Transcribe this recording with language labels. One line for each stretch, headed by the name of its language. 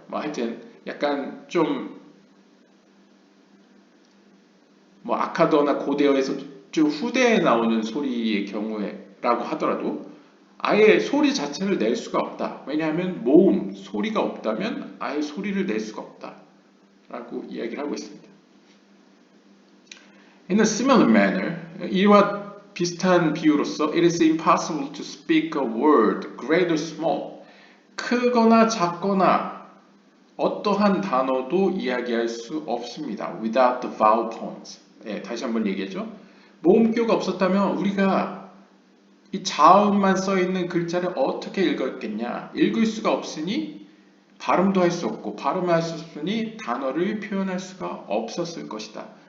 Korean: 뭐 하여튼 약간 좀 뭐 아카더나 고대어에서 좀 후대에 나오는 소리의 경우에라고 하더라도 아예 소리 자체를 낼 수가 없다. 왜냐하면 모음, 소리가 없다면 아예 소리를 낼 수가 없다. 라고 이야기를 하고 있습니다.
English: In a similar manner,
Korean: 이와 비슷한 비유로서
English: it is impossible to speak a word, great or small.
Korean: 크거나 작거나 어떠한 단어도 이야기할 수 없습니다.
English: Without the vowel points.
Korean: 네, 다시 한번 얘기하죠. 모음기호가 없었다면 우리가 이 자음만 써 있는 글자를 어떻게 읽었겠냐? 읽을 수가 없으니 발음도 할 수 없고 발음을 할 수 없으니 단어를 표현할 수가 없었을 것이다.